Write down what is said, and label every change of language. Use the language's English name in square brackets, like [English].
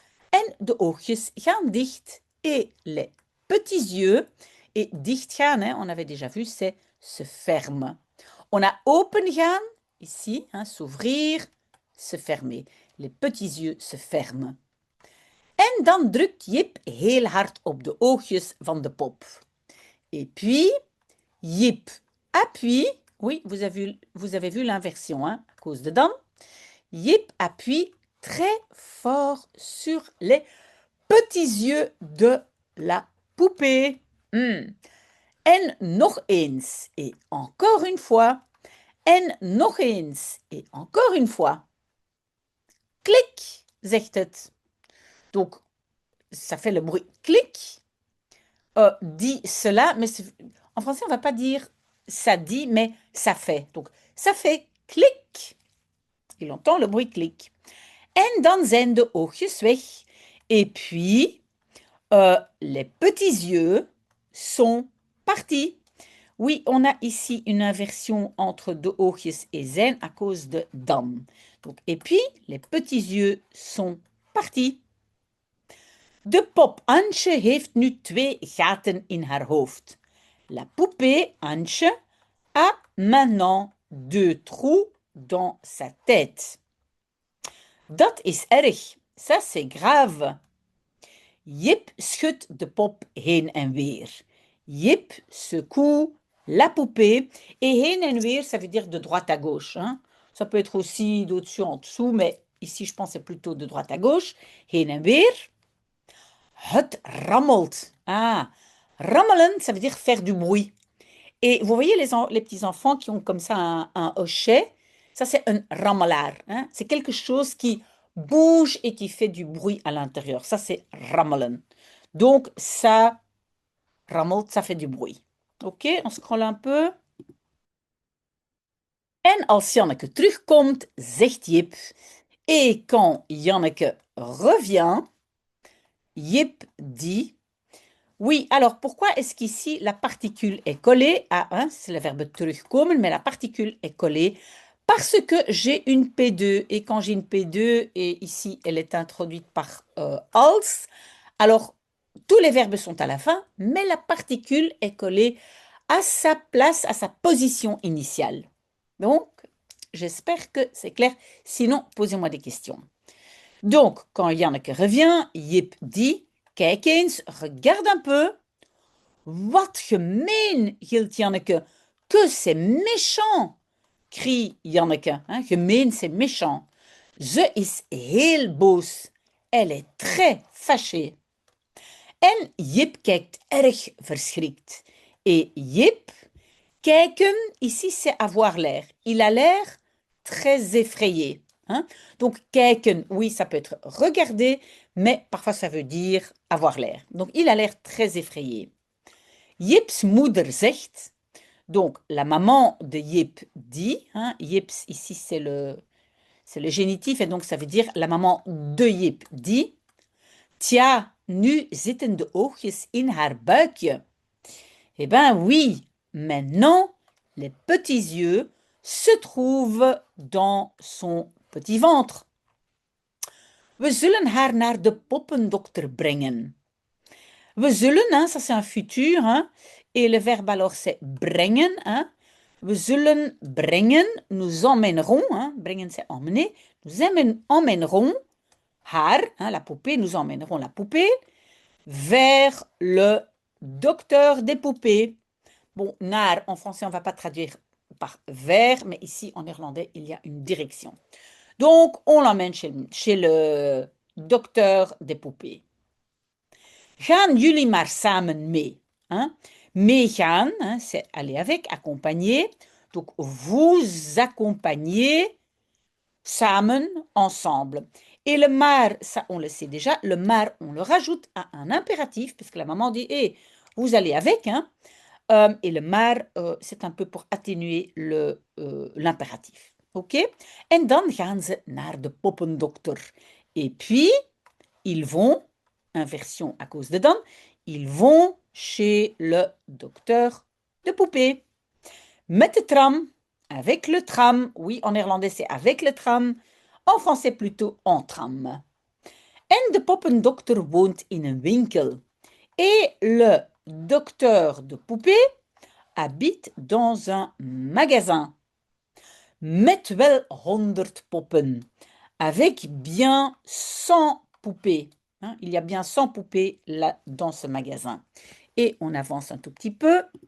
[Dutch] En de oogjes gaan dicht. [French] Et les petits yeux, et dicht gaan, hein, on avait déjà vu, c'est se ferme. On a open gaan, ici, hein, s'ouvrir, se fermer. Les petits yeux se ferment. [Dutch] En dan drukt Jip heel hard op de oogjes van de pop. [French] Et puis, Jip appuie, oui, vous avez vu l'inversion, hein, à cause de dan. Jip appuie très fort sur les petits yeux de la poupée. [Dutch] En nog eens, [French] et encore une fois. [Dutch] En nog eens, [French] et encore une fois. [Dutch] Klik, zegt het. [French] Donc, ça fait le bruit clic. Dit cela, mais en français, on ne va pas dire ça dit, mais ça fait. Donc, ça fait clic. Il entend le bruit clic. [Dutch] En dan zijn de oogjes weg. [French] Et puis, les petits yeux sont partis. Oui, on a ici une inversion entre de oogjes et zijn à cause de dan. Donc, et puis, les petits yeux sont partis. [Dutch] De pop Antje heeft nu 2 gaten in haar hoofd. [French] La poupée Antje a maintenant 2 trous dans sa tête. [Dutch] Dat is erg. [French] Ça, c'est grave. [Dutch] Jip schudt de pop heen en weer. [French] Jip secoue la poupée. Et [Dutch] heen en weer, [French] ça veut dire de droite à gauche. Hein. Ça peut être aussi d'au-dessus en dessous, mais ici, je pense c'est plutôt de droite à gauche. Heen en weer. [Dutch] Het rammelt. [French] Ah, rammelen, ça veut dire faire du bruit. Et vous voyez les petits-enfants qui ont comme ça un hochet, ça c'est un rammelaar. Hein? C'est quelque chose qui bouge et qui fait du bruit à l'intérieur. Ça c'est rammelen. Donc ça rammelt, ça fait du bruit. Ok, on scrolle un peu. [Dutch] En als Janneke terugkomt, zegt Jip. [French] Et quand Janneke revient, Jip dit. Oui, alors pourquoi est-ce qu'ici la particule est collée à un, c'est le verbe terugkomen, mais la particule est collée parce que j'ai une P2 et quand j'ai une P2 et ici elle est introduite par als, alors tous les verbes sont à la fin, mais la particule est collée à sa place, à sa position initiale. Donc, j'espère que c'est clair. Sinon, posez-moi des questions. Donc, quand Janneke revient, Jip dit. [Dutch] Kijk eens, [French] regarde un peu. [Dutch] Wat gemeen, gilt Janneke. [French] Que c'est méchant, crie Janneke. Hein, gemeen, c'est méchant. [Dutch] Ze is heel boos. [French] Elle est très fâchée. [Dutch] En Jip kijkt erg verschrikt. [French] Et Jip, kijken, ici c'est avoir l'air. Il a l'air très effrayé. Hein? Donc, kijken, oui, ça peut être regarder, mais parfois ça veut dire avoir l'air. Donc, il a l'air très effrayé. Jips moeder zegt, donc la maman de Jip dit, hein, Jips ici c'est le génitif et donc ça veut dire la maman de Jip dit, tja, [Dutch] nu zitten de oogjes in haar buikje. [French] Eh ben oui, maintenant les petits yeux se trouvent dans son petit ventre. [Dutch] We zullen haar naar de poppendokter brengen. [French] We zullen, hein, ça c'est un futur, hein, et le verbe alors c'est brengen. Hein. We zullen brengen, nous emmènerons, hein, brengen c'est emmener, nous emmènerons haar, hein, la poupée, nous emmènerons la poupée vers le docteur des poupées. Bon, naar, en français, on ne va pas traduire par vers, mais ici, en néerlandais, il y a une direction. Donc, on l'emmène chez le docteur des poupées. [Dutch] Gaan jullie maar samen mee? Hein? [French] Meegaan, hein, c'est aller avec, accompagner. Donc, vous accompagnez samen, ensemble. Et le maar, ça on le sait déjà, le maar, on le rajoute à un impératif, parce que la maman dit, hé, vous allez avec, hein. Et le maar, c'est un peu pour atténuer l'impératif. OK? [Dutch] En dan gaan ze naar de poppendokter. [French] Et puis, ils vont, inversion à cause de dan, ils vont chez le docteur de poupée. [Dutch] Met de tram, [French] avec le tram. Oui, en néerlandais, c'est avec le tram. En français, plutôt en tram. [Dutch] En de poppendokter woont in een winkel. [French] Et le docteur de poupée habite dans un magasin. [Dutch] Met wel 100 poppen. [French] Avec bien 100 poupées. Hein, il y a bien 100 poupées là dans ce magasin. Et on avance un tout petit peu.